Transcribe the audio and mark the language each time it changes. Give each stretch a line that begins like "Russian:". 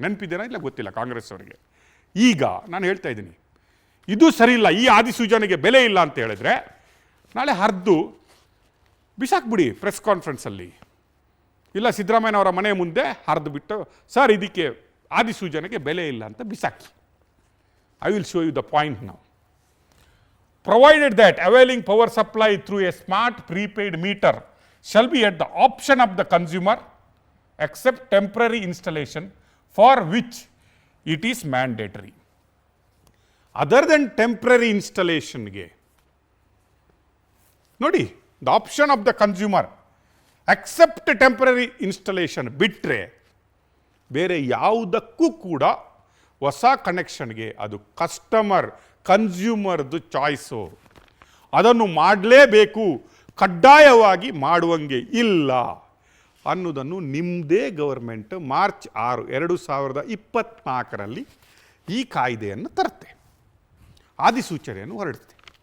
Kannada: ನೆನಪಿದ್ದೇನೋ ಇಲ್ಲ ಗೊತ್ತಿಲ್ಲ ಕಾಂಗ್ರೆಸ್ ಅವರಿಗೆ. ಈಗ ನಾನು ಹೇಳ್ತಾ ಇದ್ದೀನಿ, ಇದು ಸರಿ ಇಲ್ಲ, ಈ ಅಧಿಸೂಚನೆಗೆ ಬೆಲೆ ಇಲ್ಲ ಅಂತ ಹೇಳಿದ್ರೆ ನಾಳೆ ಹರಿದು ಬಿಸಾಕ್ಬಿಡಿ ಪ್ರೆಸ್ ಕಾನ್ಫರೆನ್ಸಲ್ಲಿ. ಇಲ್ಲ ಸಿದ್ದರಾಮಯ್ಯನವರ ಮನೆ ಮುಂದೆ ಹರಿದು ಬಿಟ್ಟು, ಸರ್ ಇದಕ್ಕೆ ಅಧಿಸೂಚನೆಗೆ ಬೆಲೆ ಇಲ್ಲ ಅಂತ ಬಿಸಾಕಿ.
English: I will show you the point now. Provided that availing power supply through a smart prepaid meter shall be at the option of the consumer except temporary installation for which it is mandatory. Other than temporary installation
Kannada: ಗೆ ನೋಡಿ,
English: the option of the consumer except temporary installation
Kannada: ಬಿಟ್ಟರೆ ಬೇರೆ ಯಾವುದಕ್ಕೂ ಕೂಡ ಹೊಸ ಕನೆಕ್ಷನ್ಗೆ ಅದು ಕನ್ಸ್ಯೂಮರ್ದು choice. ಅದನ್ನು ಮಾಡಲೇಬೇಕು, ಕಡ್ಡಾಯವಾಗಿ ಮಾಡುವಂಗೆ ಇಲ್ಲ ಅನ್ನೋದನ್ನು ನಿಮ್ಮದೇ ಗೌರ್ಮೆಂಟ್ ಮಾರ್ಚ್ 6, 2024ರಲ್ಲಿ ಈ ಕಾಯ್ದೆಯನ್ನು ತರುತ್ತೆ, ಅಧಿಸೂಚನೆಯನ್ನು ಹೊರಡುತ್ತೆ.